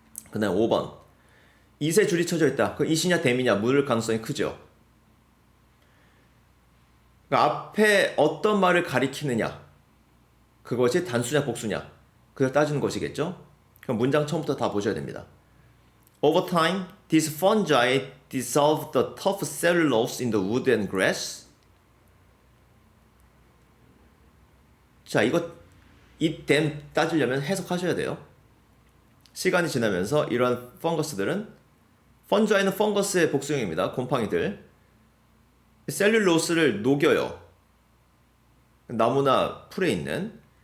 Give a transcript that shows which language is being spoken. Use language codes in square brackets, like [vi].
[ko] 그 다음 5번 이세 줄이 쳐져 있다. 그 이시냐 댐이냐 물을 가능성이 크죠. 그러니까 앞에 어떤 말을 가리키느냐 그것이 단수냐 복수냐 그걸 따지는 것이겠죠. 그럼 문장 처음부터 다 보셔야 됩니다. [en] Over time, these fungi dissolve the tough cellulose in the wood and grass. [ko] 자, 이 댐 따지려면 해석하셔야 돼요. 시간이 지나면서 이러한 펑거스들은 펀자이는 펑거스의 복수형입니다. 곰팡이들. 셀룰로스를 녹여요. 나무나 풀에 있는.